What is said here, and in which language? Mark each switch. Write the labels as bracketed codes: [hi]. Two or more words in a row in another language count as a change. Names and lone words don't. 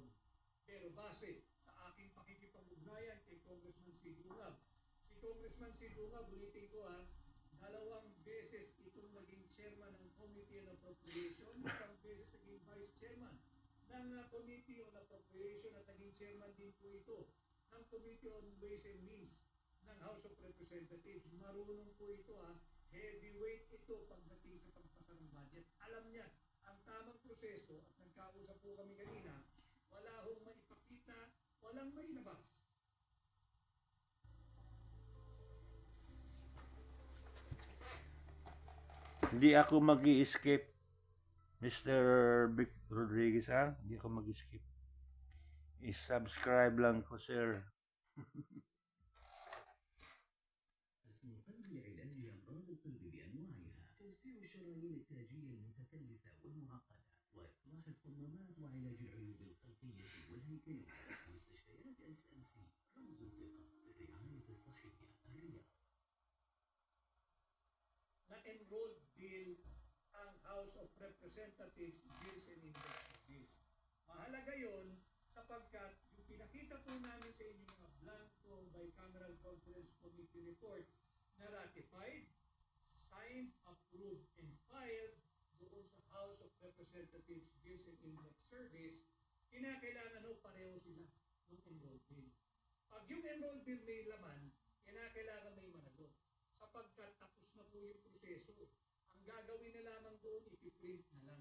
[tl] Pero base sa aking pakikipag-ugnayan kay Congressman Sigungab, si Congressman Sigungab, ulitin ko 2 beses itong naging chairman ng Committee on Appropriation, isang beses naging vice chairman ng Committee on Appropriation at naging chairman din po ito ng Committee on Ways and Means ng House of Representatives. Marunong po ito heavyweight ito pagdating sa pagpasa ng budget. Alam niya ang tamang proseso at nagkausap po kami kanina, wala hong maipakita, walang mailabas. Hindi ako mag-i-escape, Mr. Vic Rodriguez, Hindi ako mag-i-escape. I-subscribe lang ko, sir. [ar] اسم قلب العلاج لأمراض القلب بأنواعها، توسيع الشرايين التاجية المتكلسة والمعقدة، وإصلاح الصمامات وعلاج العيوب الخلقية والهيكلية. مستشفيات SMC رمز الثقة في الرعاية الصحية الرياض. [en] Na-enrolled bill [tl] ang House of Representatives Bills and Index Service. Mahalaga yon sapagkat yung pinakita po namin sa inyo mga blanco [en] Bicameral Conference Committee report [tl] na [en] ratified, signed, approved, and filed [tl] doon sa House of Representatives Bills and Index Service, kinakailangan pareho sila ng [en] enrolled bill. [tl] Pag yung [en] enrolled bill [tl] may laman, Kailangan may managot. Sapagkat tapos na po yung proseso. Ang gagawin na lamang doon, ipiprint na lang.